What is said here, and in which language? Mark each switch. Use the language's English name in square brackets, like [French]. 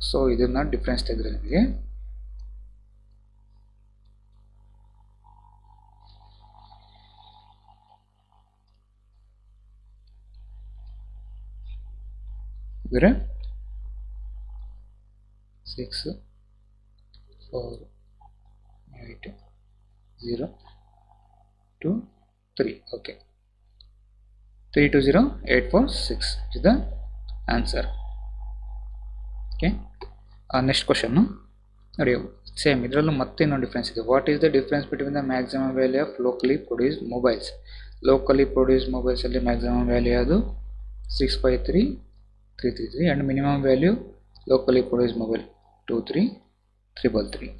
[Kannada] So ಇದನ್ನು difference ತೆಗೆದ್ರೆ ನಿಮಗೆ ಅಂದರೆ 6, 4, 8, 0, 2, 3. [English] Okay, 320846 is the answer. [Kannada] Okay, next question ನೋಡಿ, ಸೇಮ್ ಇದರಲ್ಲೂ ಮತ್ತೆ ಇನ್ನೊಂದು ಡಿಫ್ರೆನ್ಸ್ ಇದೆ. [English] What is the difference between the maximum value of locally produced mobiles. [Kannada] Locally produced ಮೊಬೈಲ್ಸಲ್ಲಿ maximum value ಅದು 653,333 and minimum value locally produced mobile 23,333.